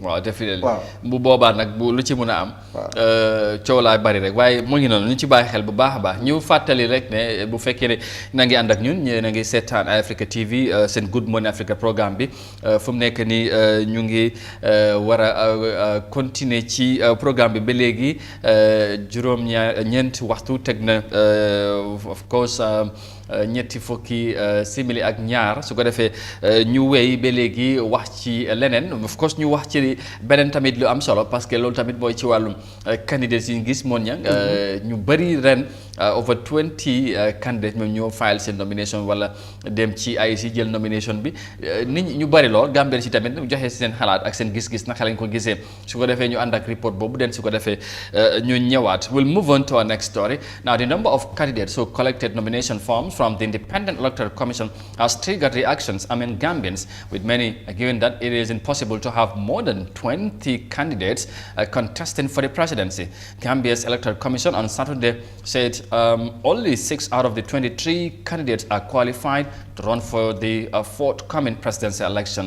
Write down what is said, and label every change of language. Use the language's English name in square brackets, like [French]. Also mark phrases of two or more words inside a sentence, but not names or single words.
[Wolof] waaw definitely bu boobaa nag bu lu ci mun a am coow laa bari rek waaye mu ngi noonu ñu ci bàyyi xel bu baax a baax ñu fàttali rek ne bu fekkee ne na ngi ànd ak ñun ñu na ngi seetaan Eyeafrica TV seen Good Morning Africa programme bi fu mu nekk nii ñu ngi war a continuer ci programme bi ba léegi ñeenti waxtu teg na [English] of course [Wolof] ñetti fukki simili ak ñaar su ko defee ñu wéy ba léegi wax ci leneen [English] of course [Wolof] ñu wax ci beneen tamit lu am solo parce que loolu tamit mooy ci wàllum candidates yi gis moon ña ñu bëri ren [English] over 20 candidates [Wolof] ñoom ñoo file seen nomination wala dem ci IEC jël nomination bi nit ñi ñu bëri lool Gambien si tamit joxe seen xalaat ak seen gis-gis naka lañ ko gisee su ko defee ñu ànd ak report boobu den su ko defee ñu ñëwaat. [English] We'll move on to our next story. Now the number of candidates who collected nomination forms from the Independent Electoral Commission has triggered reactions among Gambians, with many arguing that it is impossible to have more than 20 candidates contesting for the presidency. Gambia's Electoral Commission on Saturday said only 6 out of the 23 candidates are qualified to run for the forthcoming presidential election.